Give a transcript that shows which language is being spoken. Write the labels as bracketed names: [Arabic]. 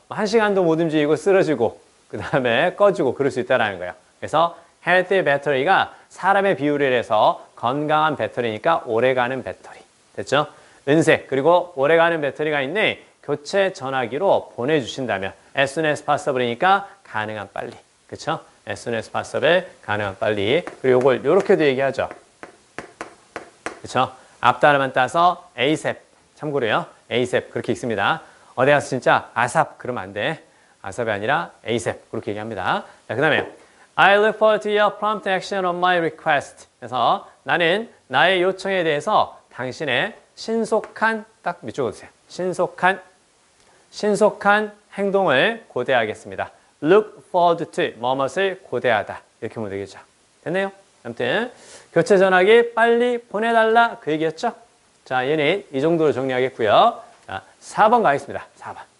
[Korean] 1시간도 못 움직이고 쓰러지고 그 다음에 꺼지고 그럴 수 있다는 거예요. 그래서 healthy battery가 사람의 비유를 해서 건강한 배터리니까 오래가는 배터리. 됐죠? 은색 그리고 오래가는 배터리가 있네. 교체 전화기로 보내주신다면 [English] as soon as possible [Korean] 이니까 가능한 빨리. 그쵸? [English] as soon as possible, [Korean] 가능한 빨리. 그리고 이걸 이렇게도 얘기하죠. 그쵸? 앞 단어만 따서 ASAP. 참고로요. ASAP 그렇게 읽습니다. 어디 가서 진짜 ASAP 그러면 안 돼. ASAP이 아니라 ASAP 그렇게 얘기합니다. 자, 그 다음에 [English] I look forward to your prompt action on my request. [Korean] 그래서 나는 나의 요청에 대해서 당신의 신속한, 딱 밑줄 그어주세요. 신속한 행동을 고대하겠습니다. [English] Look forward to, [Korean] 뭐뭇을 고대하다. 이렇게 보면 되겠죠. 됐네요? 아무튼 교체 전화기 빨리 보내달라 그 얘기였죠? 자, 얘는 이 정도로 정리하겠고요. 자, 4번 가겠습니다. 4번.